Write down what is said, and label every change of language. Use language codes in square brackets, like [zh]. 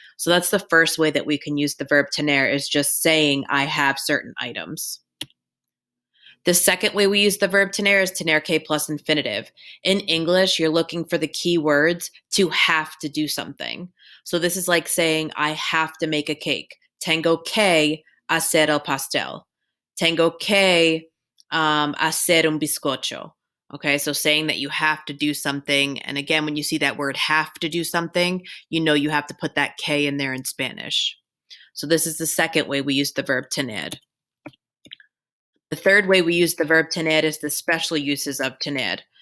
[en] So that's the first way that we can use the verb tener, is just saying, I have certain items. The second way we use the verb tener is tener que plus infinitive. In English, you're looking for the key words to have to do something. So this is like saying, I have to make a cake. [es] Tengo que hacer el pastel. Tengo que hacer un bizcocho. [en] Okay, so saying that you have to do something. And again, when you see that word have to do something, you know you have to put that K in there in Spanish. So this is the second way we use the verb tener. The third way we use the verb tener is the special uses of tener.